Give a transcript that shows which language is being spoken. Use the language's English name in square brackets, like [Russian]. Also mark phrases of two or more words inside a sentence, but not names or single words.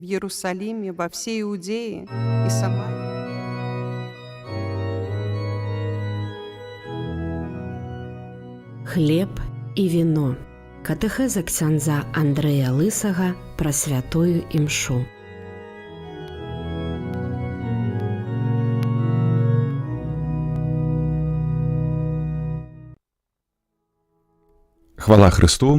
[Russian] в Иерусалиме, во всей Иудее и Самарии. [Belarusian] Хлеб і віно. Катэхеза ксяндза Андрэя Лысага пра святую імшу. Хвала Хрысту!